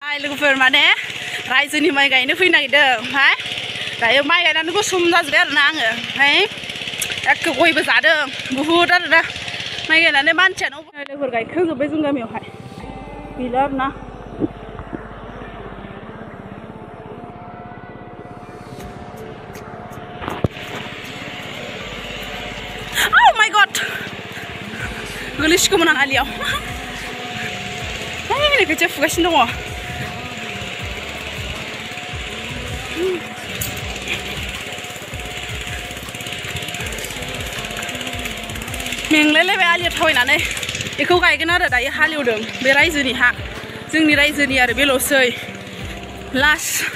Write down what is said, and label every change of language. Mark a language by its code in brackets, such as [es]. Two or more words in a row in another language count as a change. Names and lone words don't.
[brx] लोगोफोर माने रायजोनि माइ गायनो फैनो नागिरदों ओमफ्राय दायो माइ गायनानै गुसुम जाजोब्बाय आरोना आङो ओमफ्राय एखे गयबो जादों बुहुद आरोना माइ गायनानै मानसियानो लोगोफोर गायखांजोब्बाय जों गामियावहाय गैला आरोना [en] Oh my god [brx] गोलैसिगौमोन आं आलियाव नै खोथिया फुगासिनो दङ मेंलायलायबाय आलिया थाबायनानै बेखौ गायगोन आरो दायो हालेवदों बे रायजोनि हा जोंनि रायजोनि आरो बेल'सै लास्ट